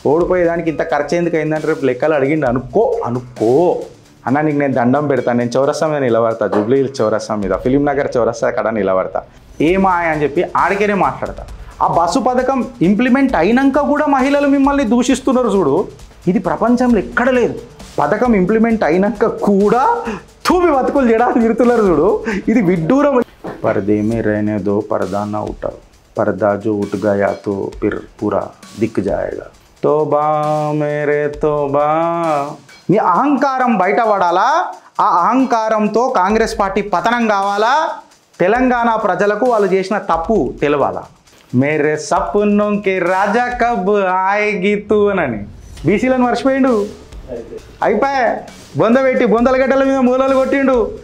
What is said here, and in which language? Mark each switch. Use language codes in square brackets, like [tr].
[te] ఓడిపోయేదానికి ఇంత ఖర్చు ఎందుకు అయిందంటే రేపు లెక్కలు అడిగిండు అనుకో అన్న, నీకు నేను దండం పెడతాను, నేను చౌరస్తా మీద నిలబడతా, జూబ్లీ హిల్స్ చౌరస్తా మీద, ఫిలిం నగర్ చౌరస్తా అక్కడ నిలబడతా, ఏమాయ అని చెప్పి ఆడికేనే మాట్లాడతా. ఆ బస్సు పథకం ఇంప్లిమెంట్ అయినాక కూడా మహిళలు మిమ్మల్ని దూషిస్తున్నారు చూడు, ఇది ప్రపంచంలో ఎక్కడ లేదు. పథకం ఇంప్లిమెంట్ అయినాక కూడా తూమి బతుకులు చేయడానికి తిరుగుతున్నారు చూడు, ఇది విడ్డూరం. [hi] पर्दे में रहने दो पर्दा ना उठाओ, पर्दा जो उठ गया तो फिर पूरा दिख जाएगा. तोबा मेरे तोबा. [te] నీ అహంకారం బయటపడాలా, ఆ అహంకారంతో కాంగ్రెస్ పార్టీ పతనం కావాలా, తెలంగాణ ప్రజలకు వాళ్ళు చేసిన తప్పు తెలవాలా. [hi] మేరే సప్నోం కే రాజా కబ్ ఆయేగి తూ [te] అని బీసీలను మర్చిపోయిండు, అయిపోయా బొంద పెట్టి బొందల గడ్డల మీద మూలలు కొట్టిండు.